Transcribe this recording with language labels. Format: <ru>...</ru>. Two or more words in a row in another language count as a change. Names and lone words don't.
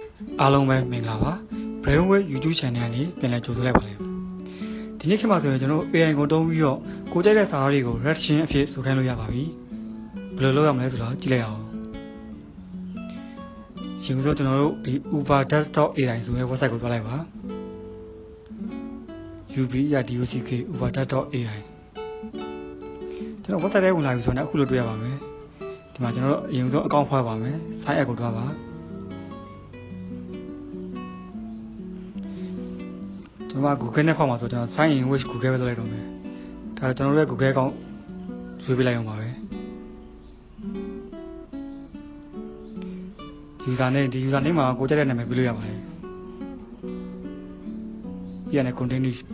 <my>အားလုံးပဲမင်္ဂလာပါ Brainwave</my> <en>YouTube channel</en> <my>ကနေပြန်လည်ကြိုဆိုလိုက်ပါတယ်ဒီနေ့ခေတ်မှာဆိုရင်ကျွန်တော်တို့ AI ကိုတုံးပြီးတော့ကိုကြိုက်တဲ့စာသားတွေကို redaction အဖြစ်ဆိုခိုင်းလို့ရပါပြီဘယ်လိုလုပ်ရမလဲဆိုတော့ကြည့်လိုက်အောင်ဒီလိုဆိုကျွန်တော်တို့ဒီ Uber Desktop AI ဆိုတဲ့ website ကိုတွားလိုက်ပါ UBERDOCK Uber Desktop AI ကျွန်တော် website ထဲဝင်လာပြီဆိုတော့အခုလိုတွေ့ရပါမယ်ဒီမှာကျွန်တော်တို့အရင်ဆုံး account ဖွဲ့ပါမယ်</my> <en>sign up</en> <my>ကိုတွားပါ ကျွန်တော်က Google နဲ့ဖောက်မှာဆိုကျွန်တော်</my> <en>sign in with Google</en> <my>ပဲလုပ်လိုက်တော့မယ်ဒါကျွန်တော်တို့ရဲ့ Google account ရွေးပေးလိုက်အောင်ပါပဲ</my> <en>user name</en> <my>မှာကိုကြိုက်တဲ့နာမည်ပေးလို့ရပါတယ်ပြီးရတယ် continue</my>